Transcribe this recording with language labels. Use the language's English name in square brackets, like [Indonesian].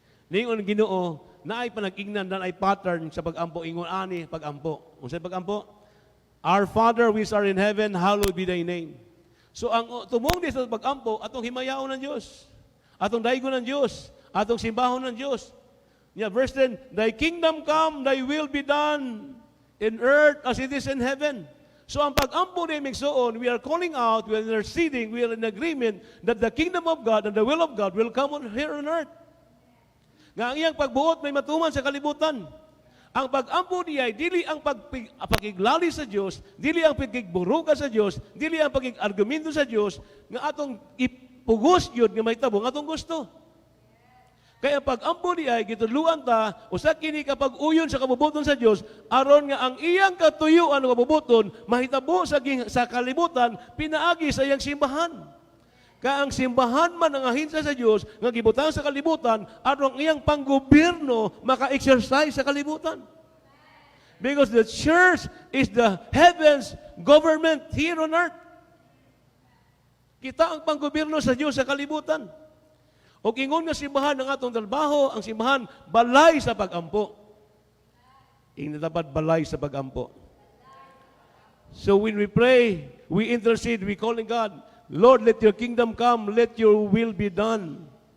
[Cebuano] Ningon ng Ginoo, na ay panag-ignan, na ay pattern sa pag-ampo, ingon ani pag-ampo. Kung sa'y pag-ampo, [English] Our Father which art in heaven, hallowed be thy name. [Cebuano] So ang tumong sa pag-ampo, atong himayaon ng Diyos, atong daigon ng Diyos, atong simbahon ng Diyos. [English] Yeah, verse 10, Thy kingdom come, thy will be done in earth as it is in heaven. [Cebuano] So ang pag-ampo ni Migsoon, [English] we are calling out, we are interceding, we are in agreement that the kingdom of God and the will of God will come on here on earth. [Cebuano] Nga ang iyang pagbuot may matuman sa kalibutan. Ang pag-ampo niya ay dili ang pakiglali sa Diyos, dili ang pagigburuga sa Diyos, dili ang pagig-argumento sa Diyos, nga atong ipugos yun nga may tabo, nga atong gusto. Kaya pag-ampo niya ay gituluan ta, usa kini kapag uyon sa kabubuton sa Diyos, aron nga ang iyang katuyuan ng kabubuton, mahitabo sa kalibutan, pinaagi sa iyang simbahan. Kaya ang simbahan man ang ahinsa sa Diyos, nga gibutang sa kalibutan, aron ang iyang panggobyerno maka-exercise sa kalibutan. [English] Because the church is the heaven's government here on earth. [Cebuano] Kita ang panggobyerno sa Diyos sa kalibutan. O ingon nga simbahan ng atong trabaho, ang simbahan balay sa pag-ampo. Ingna dapat balay sa pag-ampo. [English] So when we pray, we intercede, we calling God, Lord, let your kingdom come, let your will be done.